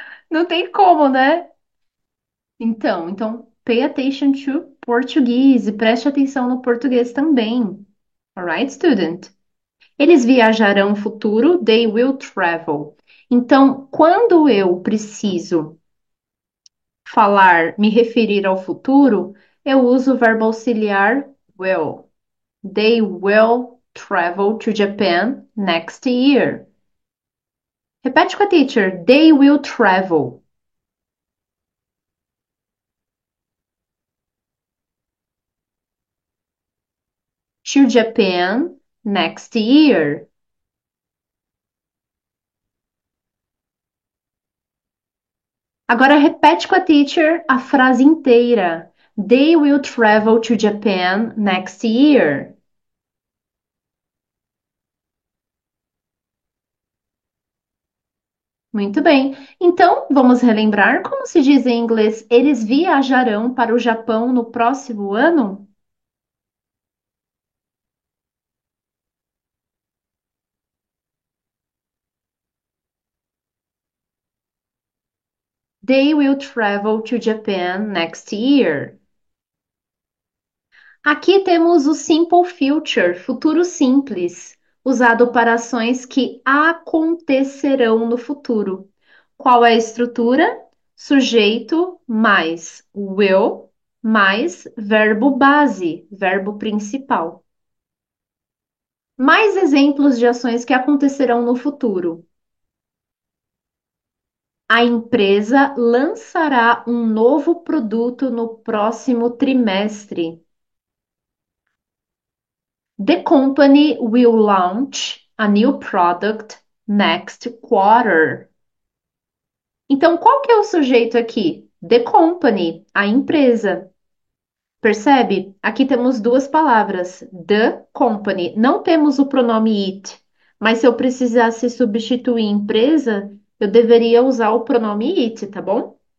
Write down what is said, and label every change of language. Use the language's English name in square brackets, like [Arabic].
[Portuguese] Não tem como, né? Então, [English] pay attention to Portuguese [Portuguese] e preste atenção no português também. [English] Alright, student? [Portuguese] Eles viajarão no futuro, [English] they will travel. [Portuguese] Então, quando eu preciso falar, me referir ao futuro, eu uso o verbo auxiliar will. [English] They will travel to Japan next year. [Portuguese] Repete com a teacher. [English] They will travel to Japan next year. [Portuguese] Agora repete com a teacher a frase inteira. [English] They will travel to Japan next year. [Portuguese] Muito bem. Então, vamos relembrar como se diz em inglês: eles viajarão para o Japão no próximo ano? [English] They will travel to Japan next year. [Portuguese] Aqui temos o simple future, futuro simples, usado para ações que acontecerão no futuro. Qual é a estrutura? Sujeito mais will mais verbo base, verbo principal. Mais exemplos de ações que acontecerão no futuro. A empresa lançará um novo produto no próximo trimestre. [English] The company will launch a new product next quarter. [Portuguese] Então, qual que é o sujeito aqui? The company, a empresa. Percebe? Aqui temos duas palavras. The company. Não temos o pronome it, mas se eu precisasse substituir empresa, eu deveria usar o pronome it, tá bom?